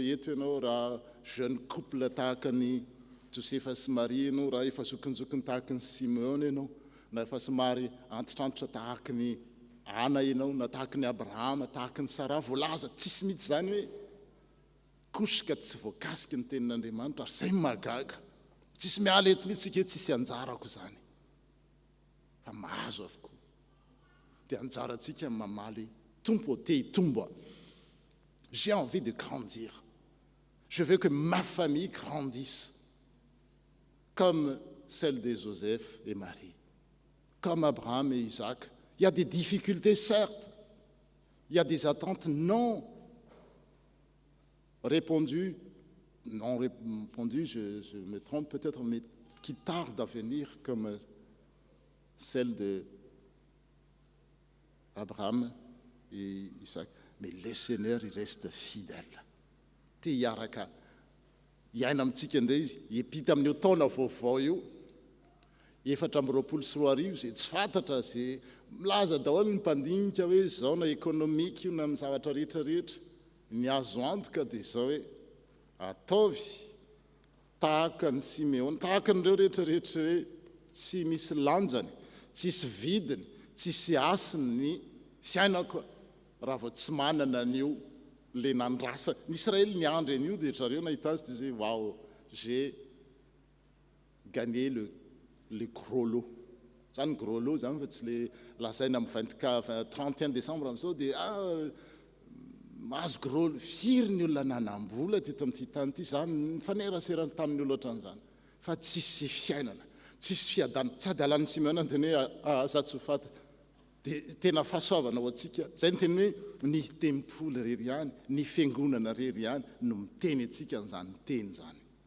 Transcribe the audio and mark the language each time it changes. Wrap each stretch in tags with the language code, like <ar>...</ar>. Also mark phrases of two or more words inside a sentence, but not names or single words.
<mg>eto ianao raha</mg> <fr>jeune couple</fr> <mg>tahaka ny Josefa sy Maria ianao raha efa zokinjokiny tahaka ny Simeona ianao na efa somary antitrantitra tahaka ny Ana ianao na tahaka ny Abrahama tahaka ny Sara voalaza tsisy mihitsy zany hoe kosika tsy voakasika ny tenin'Andriamanitra ary zay magaga tsisy miala eto mihitsy sika tsisy anjarako zany fa mahazo avokoa dia anjarantsika mamaly tompo te hitombo</mg> <fr>j'ai envie de grandir je veux que ma famille grandisse comme celle de Joseph et Marie comme Abraham et Isaac. Il y a des difficultés, certes. Il y a des attentes non répondues, je me trompe peut-être, mais qui tardent à venir, comme celle d'Abraham et Isaac. Mais le Seigneur, il reste fidèle.</fr> <mg>Te hiaraka iaina amintsika indray izy hiampita amin'io taona vaovao io 4 amby 20 sy 2 arivo izay tsy fantatra zay milaza daholo ny mpandinika hoe zao na ekonomika io na amin'ny zavatra rehetrarehetra ny azo antoka dia zao hoe ataovy tahaka ny simeona tahaka n'ireo rehetrarehetra hoe tsy misy lanjany tsisy vidiny tsisy asiny ny fiainako raha vao tsy manana an'io le nandrasa ny Israely ny andro an'io dia zareo nahita azy dia zay wao</mg> <fr>j'ai gagné le gros lot</fr> <mg>zany gros lot zany fa tsy le lazaina amin'ny 31 décembre amin'izao dia mahazo</mg> <fr>gros lot</fr> <mg>firy ny olona nanam-bola teto amin'ity tany ity zany mifaneraserany tamin'ny olo ohatran'izany fa tsisy fiainana tsisy fiadana tsy ady alan'ny Simeona ny teny hoe azatsofaty dia tena fahasoavana ho antsika zay ny teny hoe ny tempoly rery ihany ny fiangonana rery ihany no miteny antsika n'izany teny zany</mg>